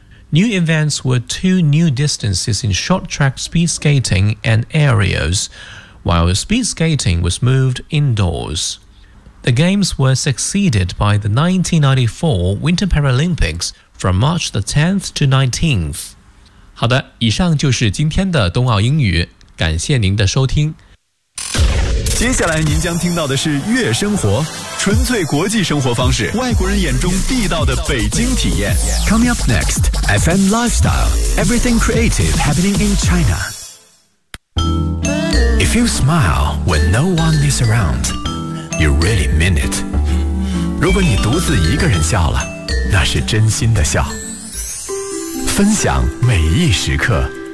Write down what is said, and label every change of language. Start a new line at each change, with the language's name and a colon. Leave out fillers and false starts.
English: New events were 2 new distances in short track speed skating and aerials, while speed skating was moved indoors. The Games were succeeded by the 1994 Winter Paralympics,From March the 10th to 19th.
Chinese: 好的，以上就是今天的冬奥英语，感谢您的收听。接下来您将听到的是悦生活，纯粹国际生活方式，外国人眼中地道的北京体验。
English: Coming up next, FM Lifestyle, everything creative happening in China. If you smile when no one is around, you really mean it.
Chinese: 如果你独自一个人笑了，那是真心的笑，分享每一时刻。